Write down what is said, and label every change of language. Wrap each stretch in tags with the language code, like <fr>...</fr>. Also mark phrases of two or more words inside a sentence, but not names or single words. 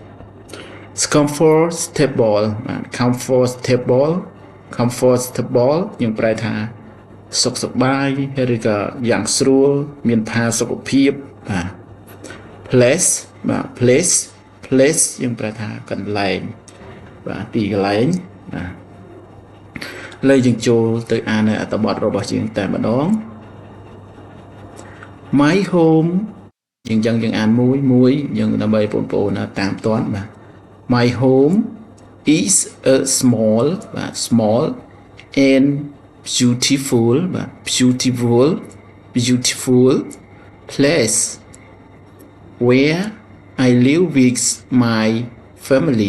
<km>comfortable បាទ comfortable យើងប្រែថាសុខសប្បាយឬក៏យ៉ាងស្រួលមានផាសុខភាពបាទ place បាទ place យើងប្រែថាកន្លែងបាទទីកន្លែងបាទលើយើងចូលទៅអាននៅអត្ថបទរបស់យើងតែម្ដង</km> <en>my home</en> <km>យើងអានមួយយើងដើម្បីបងប្អូនតាមតាន់</km> <en>បាទ my home is a small បាទ small and beautiful បាទ beautiful place where I live with my family.</en>